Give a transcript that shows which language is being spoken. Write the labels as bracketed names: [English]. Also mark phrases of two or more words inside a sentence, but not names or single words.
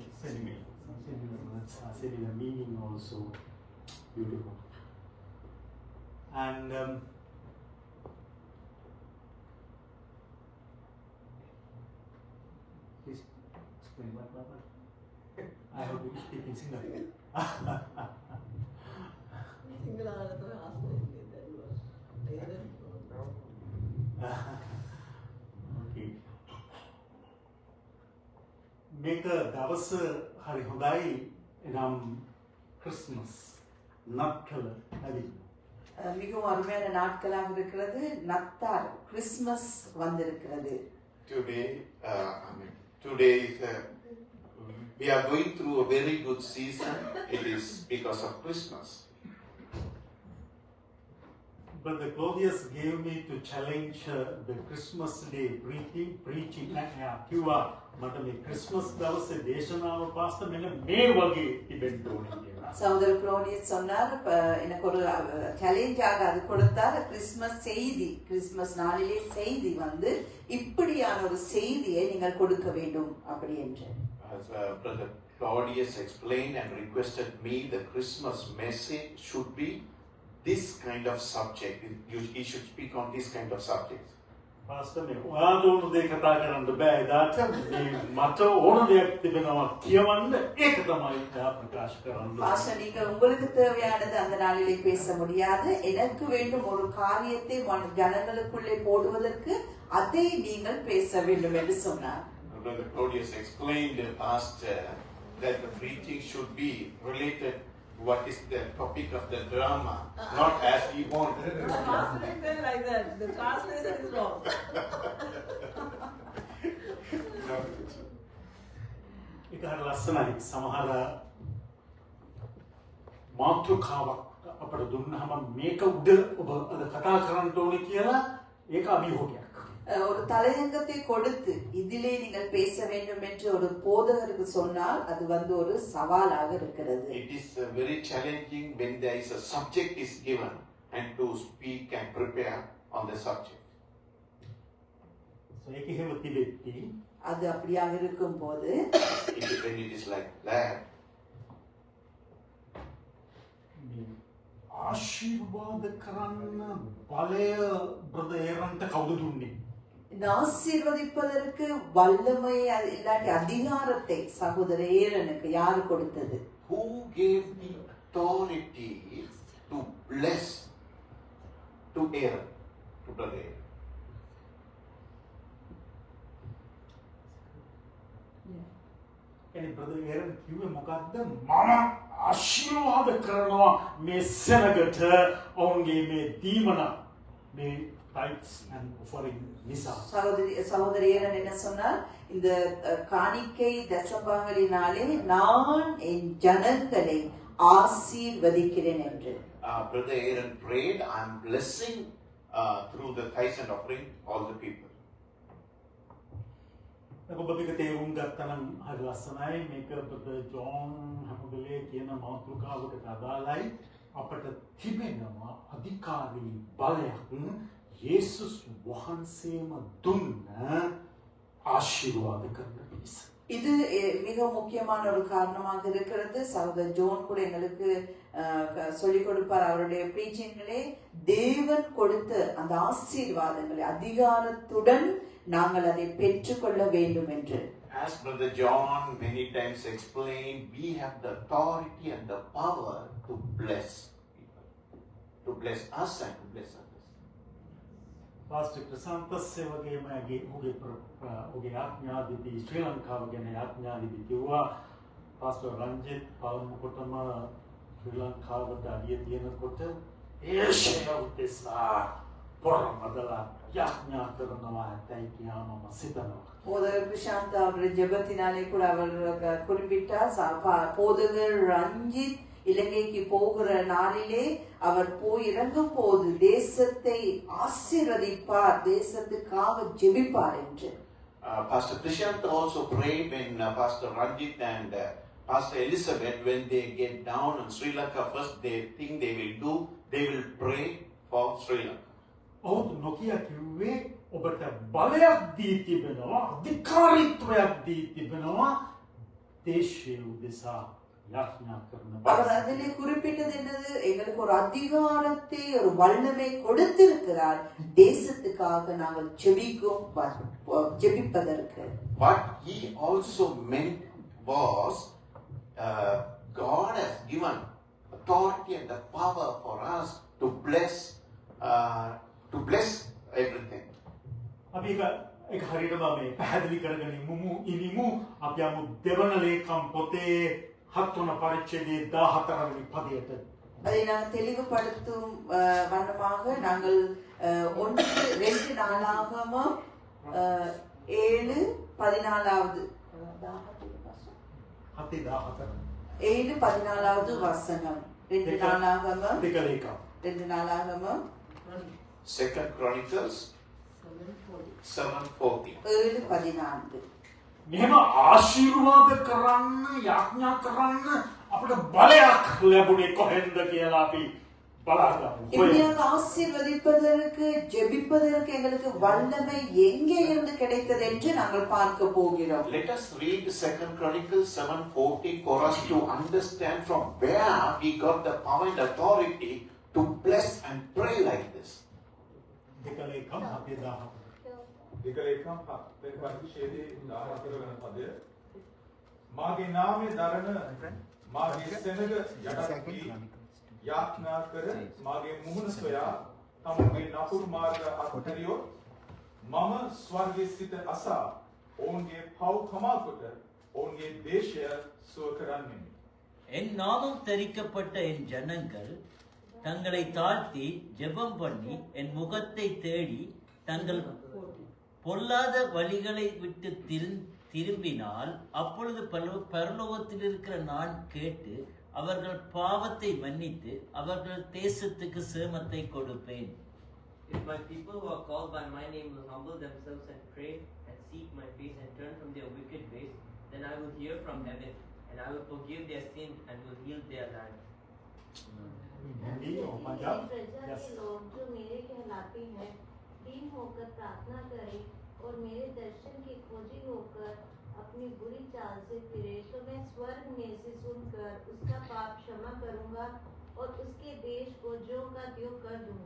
[English] Similar words are similar meaning also. Beautiful. And please explain what. I have to speak in Sinhala. Okay. [Sinhala] මේක දවස හරි හොඳයි එනම් ක්‍රිස්මස් නත්කල ඇවිත්. [Tamil] மிகவும் அருமையான நாட்களாக இருக்கிறது. நத்தார் கிறிஸ்மஸ் வந்திருக்கிறது. [English] Today is we are going through a very good season. It is because of Christmas. But the Claudius gave me to challenge the Christmas day preaching [Sinhala] කිව්වා මට මේ ක්‍රිස්මස් දවසේ දේශනාව පාස්ටර් මෙන්න මේ වගේ ඉබෙන්ට් ඕනේ කියලා. [Tamil] சகோதர குரோனியஸ் சொன்னார் எனக்கு ஒரு சேலஞ்சாக அது கொடுத்தார். கிறிஸ்மஸ் நாளிலே செய்தி வந்து இப்படியான ஒரு செய்தியை நீங்கள் கொடுக்க வேண்டும் அப்படி என்று. [English] As Brother Claudius explained and requested me, the Christmas message should be this kind of subject. He should speak on this kind of subjects. [Sinhala] පාස්ටර් මේ ඔයාට ඕන දේ කතා කරන්න බෑ. ඒදාට මේ මට ඕන දෙයක් තිබෙනවා කියවන්න ඒක තමයි එයා ප්‍රකාශ කරන්න. [Tamil] பாஸ்டர் நீங்கள் உங்களுக்கு தேவையானது அந்த நாளிலே பேச முடியாது. எனக்கு வேண்டும் ஒரு காரியத்தை ஜனங்களுக்குள்ளே போடுவதற்கு அதை நீங்கள் பேச வேண்டும் என்று சொன்னார். [English] Brother Claudius explained, Pastor, that the preaching should be related what is the topic of the drama, not as we want. Translate them like that. The translation is wrong. [Sinhala] ඒක හරිය ලස්සනයි. සමහර මාතෘකාවක් අපට දුන්නාම මේක උඩ ඔබ අද කතා කරන්න ඕනේ කියලා ඒක අභියෝගයක්. [Tamil] ஒரு தலையங்கத்தை கொடுத்து இதிலே நீங்கள் பேச வேண்டும் என்று ஒரு போதகருக்கு சொன்னால் அது வந்து ஒரு சவாலாக இருக்கிறது. [English] It is very challenging when there is a subject is given and to speak and prepare on the subject. [Sinhala] So ඒක එහෙම තිබෙtti [Tamil] அது அப்படியாக இருக்கும்போது [English] When it is like that, [Sinhala] මේ ආශිර්වාද කරන්න බලය බ්‍රදර් ඒරන්ට කවුද දුන්නේ? [Tamil] இந்த ஆசீர்வதிப்பதற்கு வல்லமை இல்லாட்டி அதிகாரத்தை சகோதர ஏரனுக்கு யாரு கொடுத்தது? [English] who gave the authority to bless to Aaron, to brother Aaron? [Sinhala] කියන්නේ බ්‍රදර් ඒරන් කිව්වේ මොකද්ද? මම ආශිර්වාද කරනවා මේ සෙනගට ඔවුන්ගේ මේ දීමන මේ [English] tithes and offering [Sinhala] නිසා. [Tamil] சகோதரி ஏரன் என்ன சொன்னார்? இந்த காணிக்கை தசமங்களினாலே நான் என் ஜனங்களை ஆசீர்வதிக்கிறேன் என்று. [English] Brother Aaron prayed, I'm blessing through the tithes and offering all the people. [Sinhala] ඔබ මේක තේරුම් ගත්තනම් හරි ලස්සනයි. මේක බ්‍රදර් ජෝන් හැමෝගලේ කියන මාතෘකාවකට අදාළයි. අපට තිබෙනවා අධිකාරී බලයක් යේසුස් වහන්සේම දුන්න ආශිර්වාද කරන පිණිස. [Tamil] இது மிக முக்கியமான ஒரு காரணமாக இருக்கிறது. சகோதரர் ஜோன் கூட எங்களுக்கு சொல்லிக் கொடுப்பார் அவருடைய பிரீச்சிங்களே. தேவன் கொடுத்த அந்த ஆசீர்வாதங்களை அதிகாரத்துடன் நாங்கள் அதை பெற்றுக்கொள்ள வேண்டும் என்று. [English] As Brother John many times explained, we have the authority and the power to bless people, to bless us and to bless others. [Sinhala] පාස්ටර් ක්‍රිසාන්තස්සේ වගේම ඔහුගේ ආඥාදිදී ශ්‍රී ලංකාව ගැන ආඥාදිදී කිව්වා. පාස්ටර් රංජිත් පවුමකොටම ශ්‍රී ලංකාවට අඩිය තියනකොට ඒෂය උදෙසා පොරමදලා යාඥා කරනවා ඇතයි කියලා මම සිතනවා. [Tamil] போதகர் பிரசாந்த் அவருடைய ஜெபத்தினாலே கூட அவர் குறிப்பிட்டார். போதகர் ரஞ்சித் இலங்கைக்கு போகிற நாளிலே அவர் போய் இறங்கும் போது தேசத்தை ஆசீர்வதிப்பார், தேசத்துக்காக ஜெபிப்பார் என்று. [English] Pastor Prashant also prayed when Pastor Ranjit and Pastor Elizabeth, when they get down in Sri Lanka, first they think they will do, they will pray for Sri Lanka. [Sinhala] ඔහු නොකිය කිව්වේ ඔබට බලයක් දී තිබෙනවා, අධිකාරීත්වයක් දී තිබෙනවා දේශය උදෙසා යාඥා කරන [Tamil] அவர் அதிலே குறிப்பிட்டது என்னது? எங்களுக்கு ஒரு அதிகாரத்தை ஒரு வல்லமை கொடுத்திருக்கிறார் தேசத்துக்காக நாங்கள் ஜெபிப்பதற்கு. [English] What he also meant was God has given authority and the power for us to bless everything. [Sinhala] අපි ඒක හරියටම මේ පැහැදිලි කරගෙන ඉනිමු. අපි යමු දෙවන ලේකම් පොතේ 7 වන පරිච්ඡේදයේ 14 වෙනි පදයට. [Tamil] அதை நாங்கள் தெளிவுபடுத்தும் வண்ணமாக நாங்கள் 1-2 நாளாகமம் 7:14 7:14 வசனம். 2 நாளாகமம் 2 நாளாகமம் [English] 2 Chronicles 7:14. 7:14. [Sinhala] මෙහෙම ආශිර්වාද කරන්න යාඥා කරන්න අපිට බලයක් ලැබුණේ කොහෙන්ද කියලා අපි බලාගමු. [Tamil] இப்படியாக ஆசீர்வதிப்பதற்கு ஜெபிப்பதற்கு எங்களுக்கு வல்லமை எங்கே இருந்து கிடைத்தது என்று நாங்கள் பார்க்க போகிறோம். [English] Let us read 2 Chronicles 7:14 for us to understand from where we got the power and authority to bless and pray like this. [Sinhala] දෙකලේකම් 7:14. දෙකලේකම් වෙන පරිච්ඡේදයේ 14 වෙනි පදය. මාගේ නාමය දරන මාගේ සෙනග යටත් වී යාඥා කර මාගේ මුහුණ සොයා තමුගේ නපුරු මාර්ග අත්හැරියොත් මම ස්වර්ගයේ සිට අසා ඔවුන්ගේ පව් කමා කොට ඔවුන්ගේ දේශය සුව කරන්නෙමි. [Tamil] என் நாமம் தரிக்கப்பட்ட என் ஜனங்கள் தங்களை தாழ்த்தி ஜெபம் பண்ணி என் முகத்தை தேடி தங்கள் பொல்லாத வழிகளை விட்டு திரும்பினால் அப்பொழுது பரலோகத்தில் இருக்கிற நான் கேட்டு அவர்கள் பாவத்தை மன்னித்து அவர்கள் தேசத்துக்கு சேமத்தை கொடுப்பேன். [English] If my people who are called by my name will humble themselves and pray and seek my face and turn from their wicked ways, then I will hear from heaven and I will forgive their sin and will heal their land. [Hindi] हिंदी और पंजाब. प्रजा [English] Yes. [Hindi] के लोग जो मेरे कहलाते हैं दीन होकर प्रार्थना करें और मेरे दर्शन के खोजी होकर अपनी बुरी चाल से फिरे तो मैं स्वर्ग में से सुनकर उसका पाप क्षमा करूंगा और उसके देश को ज्यों का त्यों कर दूंगा.